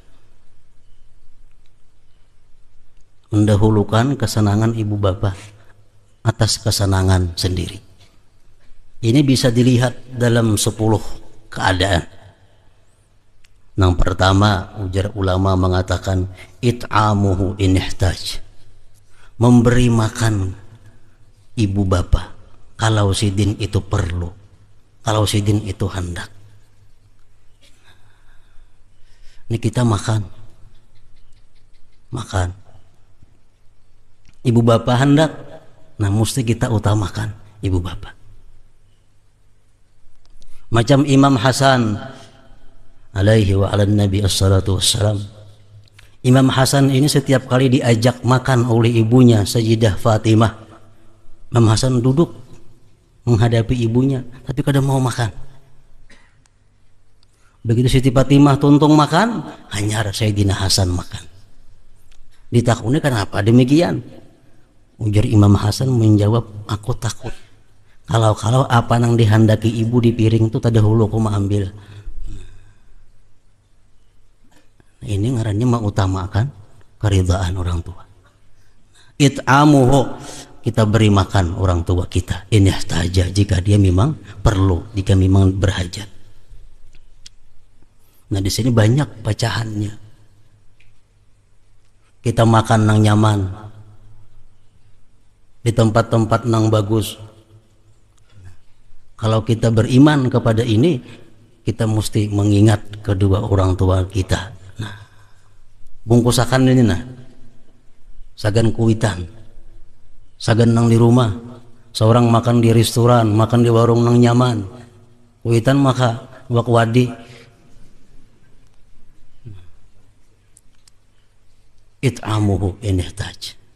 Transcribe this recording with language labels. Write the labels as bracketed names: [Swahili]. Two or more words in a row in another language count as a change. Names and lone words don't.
[Indonesian] Mendahulukan kesenangan ibu bapak atas kesenangan sendiri. Ini bisa dilihat dalam 10 keadaan. Yang pertama, ujar ulama mengatakan [Arabic] إطعامه إن احتاج. [Banjar] Memberi makan ibu bapak kalau sidin itu perlu, kalau sidin itu hendak. [Indonesian] Ini kita makan. Ibu bapak hendak, nah mesti kita utamakan ibu bapak. Macam Imam Hasan [Arabic] عليه وعلى النبي الصلاة والسلام. [Banjar] Imam Hasan ini setiap kali diajak makan oleh ibunya Sayyidah Fatimah, Imam Hasan duduk menghadapi ibunya tapi kada mau makan. Begitu Siti Fatimah tuntung makan, hanya Sayyidina Hasan makan. Ditakuni kenapa demikian? Ujar Imam Hasan menjawab, aku takut kalau apa nang dihandaki ibu di piring itu tadahulu aku mau ambil. Ini ngarannya mengutamakan keridhaan orang tua. [Indonesian] It'amuhu, kita beri makan orang tua kita, ini saja jika dia memang perlu, jika memang berhajat. Nah di sini banyak pecahannya. [Banjar] Kita makan nang nyaman, di tempat-tempat nang bagus. [Indonesian] Kalau kita beriman kepada ini, kita mesti mengingat kedua orang tua kita. Nah, [Banjar] bungkusakan ini nah, sagan kuitan, sagan nang di rumah, seorang makan di restoran, makan di warung nang nyaman, kuitan maka wakwadi. [Arabic] إطعامه إن احتاج.